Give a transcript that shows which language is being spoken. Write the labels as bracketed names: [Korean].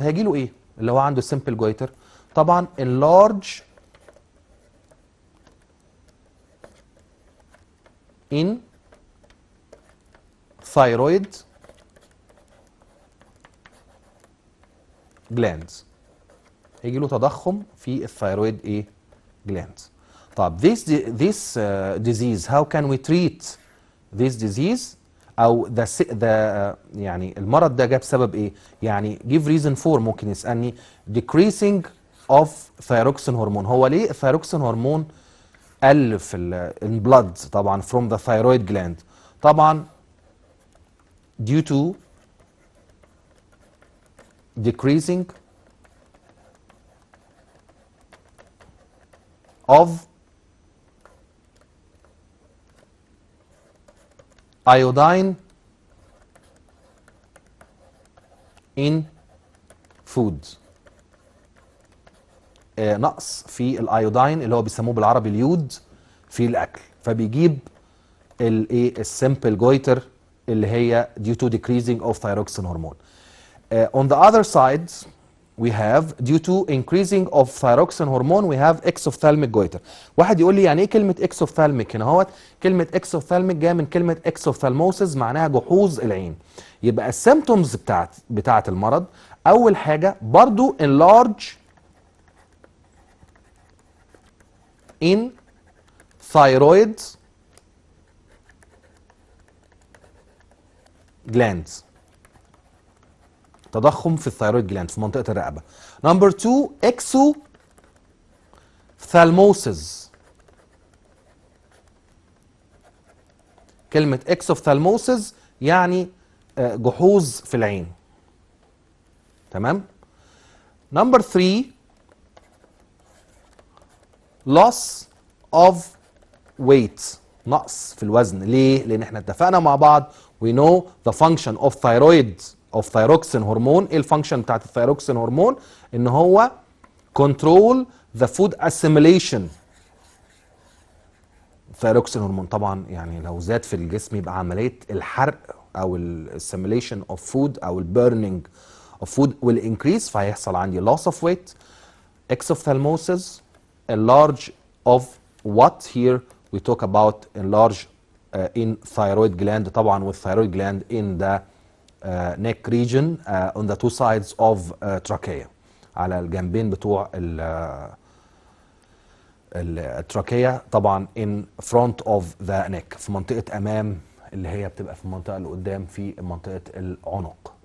[Arabic] هيجي له ايه اللي هو عنده simple goiter؟ طبعا [English] enlarge in thyroid glands. [Arabic] هيجي له تضخم في الثايرويد ايه glands. طب [English] this disease how can we treat this disease [Arabic] او يعني المرض ده جه بسبب ايه؟ يعني [English] give reason for [Arabic] ممكن يسالني [English] decreasing of thyroxine hormone. [Arabic] هو ليه الثايروكسين هرمون قل في البلد؟ طبعا [English] from the thyroid gland طبعا due to decreasing of iodine in food. [Arabic] نقص في الايودين اللي هو بيسموه بالعربي اليود في الاكل، فبيجيب الايه السمبل جويتر اللي هي [English] due to decreasing of thyroxine hormone. On the other side we have due to increasing of thyroxine hormone we have exophthalmic goiter. [Arabic] واحد يقول لي يعني ايه كلمه exophthalmic؟ هنا اهوت كلمه exophthalmic جايه من كلمه exophthalmosis معناها جحوظ العين. يبقى السيمتومز بتاعت المرض اول حاجه برضو [English] enlarge in thyroid glands. [Arabic] تضخم في الثايرويد جلاند في منطقه الرقبه. [English] Number 2 exophthalmosis. [Arabic] كلمه exophthalmosis يعني جحوظ في العين. تمام. [English] Number 3 loss of weight. [Arabic] نقص في الوزن. ليه؟ لان احنا اتفقنا مع بعض [English] we know the function of thyroxine [Arabic] هرمون. ايه الفانكشن بتاعت الثايروكسين هرمون؟ ان هو [English] control the food assimilation. [Arabic] الثايروكسين هرمون طبعا يعني لو زاد في الجسم يبقى عمليه الحرق او الاسيميليشن اوف فود او البيرنينج اوف فود [English] will increase، [Arabic] فهيحصل عندي [English] loss of weight. exophthalmosis enlarge of what here we talk about enlarge in thyroid gland طبعا والthyroid gland in the neck region on the two sides of trachea [Arabic] على الجنبين بتوع التراكية طبعا [English] in front of the neck [Arabic] في منطقة أمام اللي هي بتبقى في المنطقة اللي قدام في منطقة العنق.